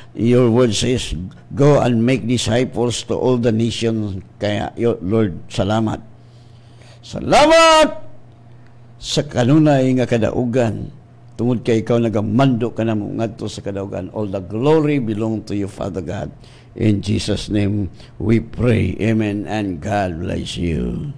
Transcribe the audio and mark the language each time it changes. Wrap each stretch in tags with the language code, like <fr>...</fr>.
<en>Your word says, go and make disciples to all the nations.</en> <ceb>Kaya, Lord, salamat. Salamat sa kanunay nga kadaugan. Tungod kay ikaw nagamando ka na mo ngadto sa kadaugan.</ceb> <en>All the glory belong to you, Father God. In Jesus' name we pray. Amen and God bless you.</en>